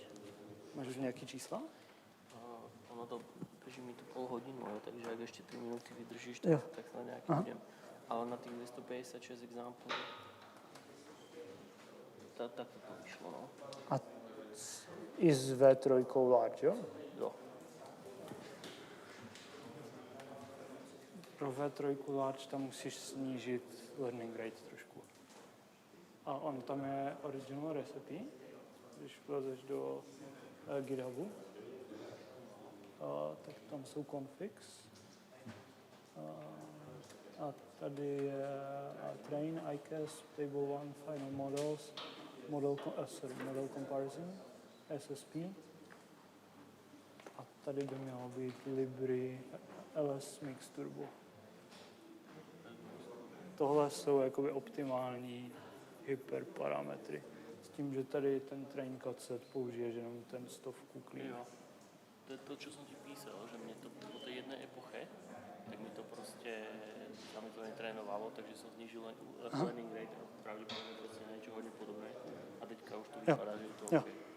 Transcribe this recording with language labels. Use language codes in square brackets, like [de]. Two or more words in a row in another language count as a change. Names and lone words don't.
[cs] Máš už nějaký čísla? [sk] Ono to beží mi to pol hodinu, takže ak ešte 3 minúty vydržíš, tak sa nejaký idem. Ale na tých 256 example, tak to vyšlo, no. [cs] A i s V3 large, jo? Jo. Pro V3 large tam musíš snížit [en] learning rate [cs] trošku. A on tam je [en] original recipe, [cs] když vlezeš do GitHubu, tak tam jsou configs. A tady je [en] train, ICAS, table 1, final models, model comparison, SSP. [cs] A tady by mělo být Libri LS Mix Turbo. Tohle jsou jakoby optimální hyperparametry. S tím, že tady ten [en] train cut set [cs] použiješ jenom ten 100 clean. Jo. [sk] To je to, čo som ti písal, že mne to po tej jednej epoche, tak mi to proste, sa mi to netrénovalo, takže som znižil len [en] learning rate [sk] a pravdepodobne proste na niečo hodne podobné. [cs] A teďka už to vypadá, že je to OK.